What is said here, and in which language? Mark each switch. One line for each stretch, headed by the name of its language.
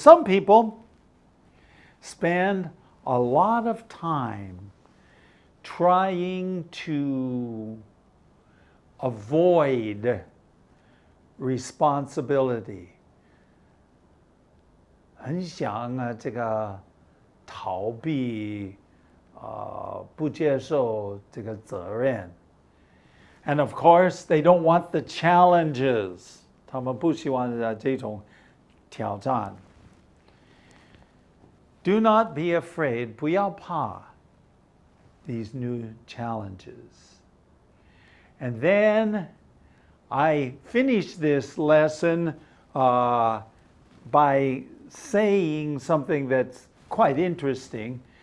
English: Some people spend a lot of time trying to avoid responsibility.
Chinese: 很想这个逃避不接受这个责任
English: And of course, they don't want the challenges.
Chinese: 他们不喜欢这种挑战
English: Do not be afraid.
Chinese: 不要怕
English: these new challenges. And then I finish this lesson by saying something that's quite interesting.